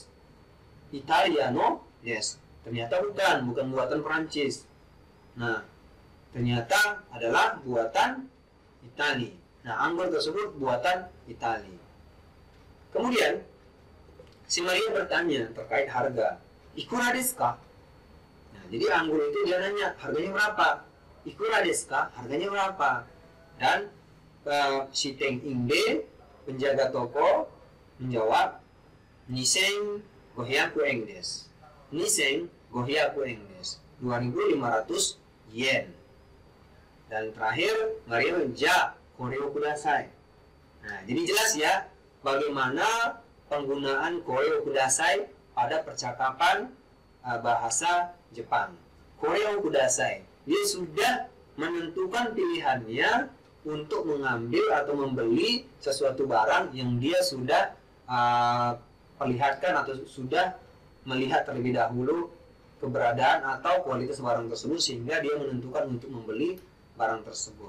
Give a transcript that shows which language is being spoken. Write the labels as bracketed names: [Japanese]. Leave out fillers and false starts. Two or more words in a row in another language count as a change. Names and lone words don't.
[Japanese] Italiano des. [Indonesian] Ternyata bukan buatan Prancis. Nah, ternyata adalah buatan Itali. Nah, anggur tersebut buatan Itali. Kemudian si Maria bertanya terkait harga. [Japanese] いくらですか? [Indonesian] Nah, jadi anggur itu dia nanya harganya berapa? [Japanese] いくらですか? [Indonesian] Harganya berapa? Dan si Teng Ingbe, penjaga toko, menjawab, [Japanese] 二千五百円です. 二千五百円です. 2.500 yen. [Indonesian] Dan terakhir, [Japanese] Maria じゃこれをください. [Indonesian] Nah, jadi jelas ya bagaimana penggunaan [Japanese] これをください [Indonesian] pada percakapan bahasa Jepang. [Japanese] これをください, [Indonesian] dia sudah menentukan pilihannya untuk mengambil atau membeli sesuatu barang yang dia sudah perlihatkan atau sudah melihat terlebih dahulu keberadaan atau kualitas barang tersebut, sehingga dia menentukan untuk membeli barang tersebut.